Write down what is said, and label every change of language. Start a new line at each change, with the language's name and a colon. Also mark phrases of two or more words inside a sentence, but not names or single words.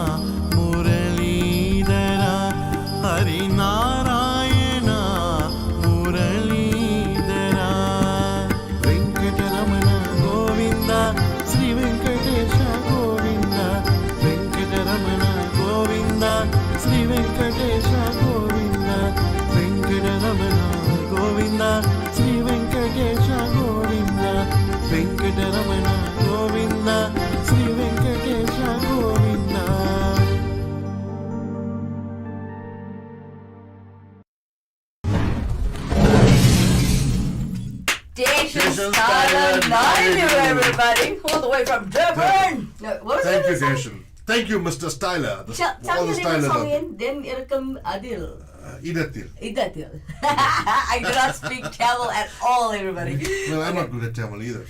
Sanskrit: முரளீதரா ஹரி நாராயணா முரளீதரா வெங்கடரமண கோவிந்தா ஸ்ரீ வெங்கடேஷ கோவிந்தா வெங்கடரமண கோவிந்தா ஸ்ரீ வெங்கடேஷ கோவிந்தா வெங்கடரமண கோவிந்தா ಶ್ರೀ ವೆಂಕಟೇಶ ಗೋವಿಂದ ವೆಂಕಟರಮಣ ಗೋವಿಂದ ಶ್ರೀ ವೆಂಕಟೇಶ ಗೋವಿಂದ
English: Deshan Style Live, everybody, all the way from Durban. No, what was Thank the you, other song? Deshan. Thank you, Mr. Styler. Tell me the song again. Then Irkam Adil.
Tamil: Idatil. Idatil.
English: I do not speak Tamil at all, everybody. Well, I'm not good at Tamil either.